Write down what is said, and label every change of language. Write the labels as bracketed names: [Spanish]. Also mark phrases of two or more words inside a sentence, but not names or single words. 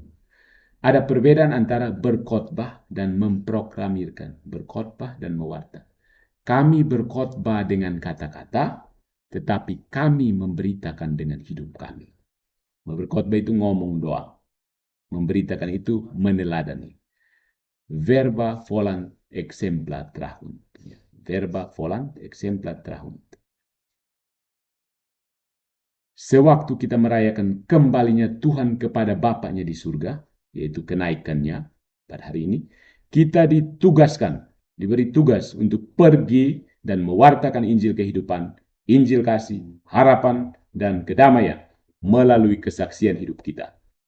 [Indonesian] Ada perbedaan antara berkhotbah dan memproklamirkan, berkhotbah dan mewarta. Kami berkhotbah dengan kata-kata, tetapi kami memberitakan dengan hidup kami. Berkhotbah itu ngomong doang. Memberitakan itu meneladani. [Latin] Verba volant exempla trahunt. Verba volant exempla trahunt. [Indonesian] Sewaktu kita merayakan kembalinya Tuhan kepada Bapaknya di surga, yaitu kenaikannya pada hari ini, kita diberi tugas untuk pergi dan mewartakan Injil kehidupan, Injil kasih, harapan, dan kedamaian melalui kesaksian hidup kita.